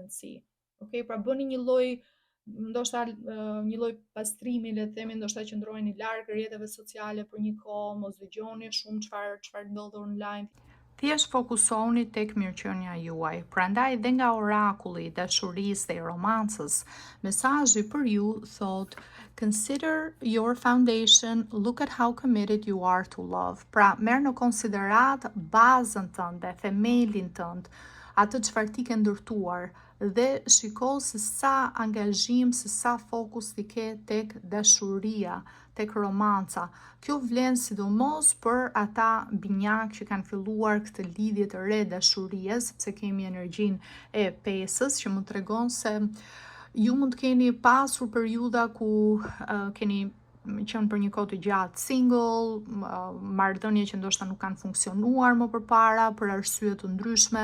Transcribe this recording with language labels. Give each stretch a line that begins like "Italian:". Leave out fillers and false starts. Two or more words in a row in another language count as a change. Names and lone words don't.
Albanian: Okej, pra bëni një lloj ndoshta një lloj pastrimi, le të themi, ndoshta qëndrojeni larg rrjeteve sociale për një kohë, mos dëgjoni shumë çfarë ndodh online. Thjesht fokusohuni tek mirëqenia juaj. Prandaj dhe nga orakulli i dashurisë dhe i romancës, mesazhi për ju thot:
English: Consider your foundation, look at how committed you are to love.
Albanian: Pra, merr në konsiderat bazën tënde, themelin tënd, atë çfarë ti ke ndërtuar dhe shiko se sa angazhim, se sa fokus ti ke tek dashuria, tek romanca. Kjo vlen sidomos për ata binjak që kanë filluar këtë lidhje të re dashurie, sepse kemi energjinë e pesës që më tregon se ju mund të keni pasur periudha ku keni qenë për një kohë të gjatë single, marrëdhënie që ndoshta nuk kanë funksionuar më përpara për arsye të ndryshme.